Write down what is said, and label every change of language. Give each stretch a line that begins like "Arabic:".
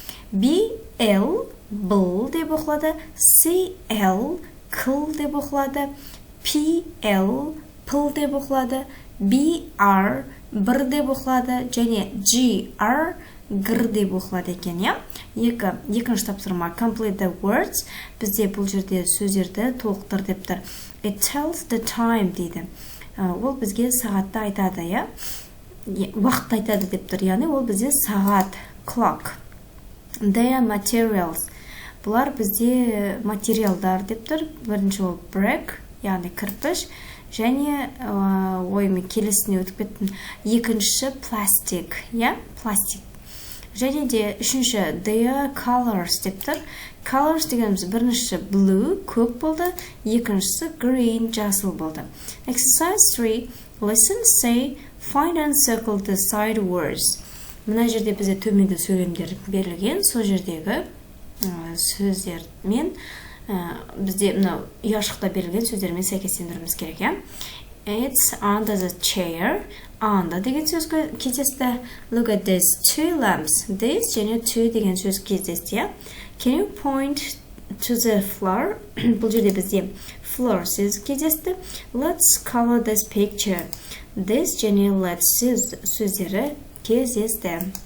Kazakh: B, L, бұл деп оқылады. C, L, кыл деп оқылады. P, L, пыл деп оқылады. B, R, бір деп оқылады. Және G, R, гір деп оқылады екен, я? Екінші тапсырма
English: complete the words.
Kazakh: Бізде бұл жерде сөздерді толықтыр деп тұр.
English: It tells the time дейді.
Kazakh: Ол бізге сағатты айтады, я? Уақытты айтады деп тұр. Яғни ол бізде сағат, clock.
English: They are materials.
Kazakh: Бұлар бізде материалдар деп тұр. Бірінші ол brick, яғни кірпіш. Және келесіне өтіп кеттім. Екінші пластик, я? Пластик. Және де үшінші
English: they are colors
Kazakh: деп тұр. Colors дегеніміз бірінші blue, көк болды. Екіншісі green, жасыл болды.
English: Exercise 3. Listen, say, find and circle the side words.
Kazakh: Мына жерде бізде төменде сөйлемдер берілген. Сол жердегі сөздермен бізде мынау ұяшықта берілген сөздермен сәйкестендіруіміз керек, я?
English: It's under the chair.
Kazakh: Under деген сөз кездесті.
English: Look at these two lamps.
Kazakh: This және two деген сөз кездесті, я?
English: Can you point to the floor?
Kazakh: Бұл жерде бізде floor сөз кездесті.
English: Let's color this picture.
Kazakh: This және let's сөздері кездесті.